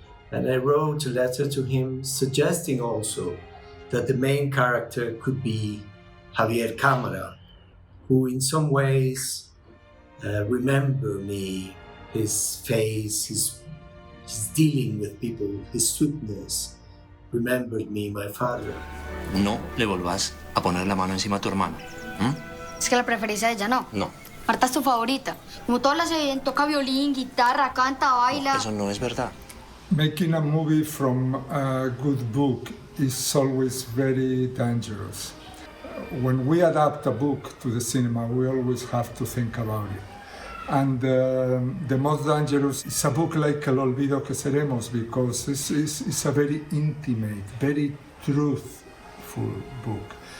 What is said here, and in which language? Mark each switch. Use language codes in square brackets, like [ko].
[en] And I wrote a letter to him suggesting also that the main character could be Javier Cámara, who in some ways remember me, his face, his dealing with people, his sweetness, remembered me, my father. [es] No le volvás a poner la mano encima a tu hermana. Es que la preferís a ella, ¿no? No. Marta es tu favorita. Como todas las ven, toca violín, guitarra, canta, baila. No, eso no es verdad. [en] Making a movie from a good book is always very dangerous. When we adapt a book to the cinema, we always have to think about it. And the most dangerous is a book like El Olvido que Seremos, because it's a very intimate, very truthful book.